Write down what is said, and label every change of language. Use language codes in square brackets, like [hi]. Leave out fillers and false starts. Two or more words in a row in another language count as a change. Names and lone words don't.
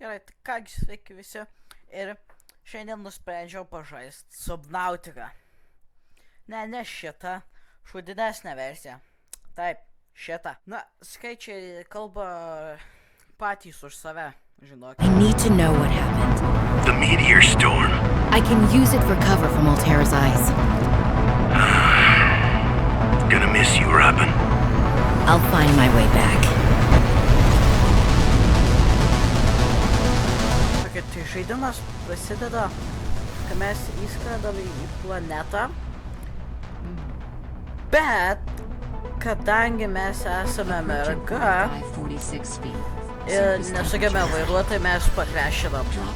[lt] Gerai, tai kągi sveiki visi. Ir šiandien nusprendžiau pažaisti Subnautica. Ne šitą, šudinesnę versiją. Taip, šitą. Na, skaičiai kalba patys už save, žinok. [en] I need to know what happened. The meteor storm. I can use it for cover from Altera's eyes. Gonna miss you, Robin. I'll find my way back. [lt] Tokia, tai žaidimas prasideda, kai mes įskrendame į planetą. Bet, kadangi mes esame merga ir nesugebame vairuoti, tai mes pakrešinam.